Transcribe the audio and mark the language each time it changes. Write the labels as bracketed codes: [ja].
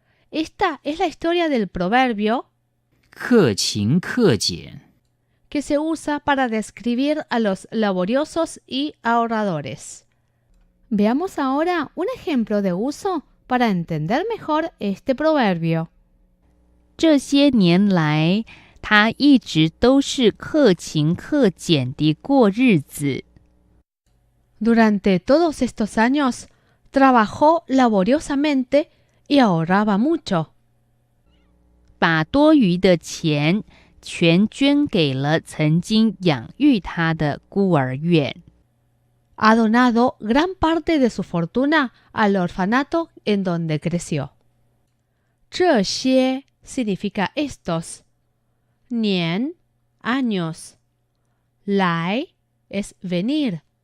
[es] Esta es la historia del proverbio [zh] 克勤克俭， [es] que se usa para describir a los laboriosos y ahorradores. Veamos ahora un ejemplo de uso para entender mejor este proverbio. [zh] 这些年来，他一直都是克勤克俭地过日子。 [es] Durante todos estos años, trabajó laboriosamente y ahorraba mucho. [zh] 把多余的钱全捐给了曾经养育他的孤儿院。 [es] Ha donado gran parte de su fortuna al orfanato en donde creció. 这些 significa estos. 年 años. 来 es venir.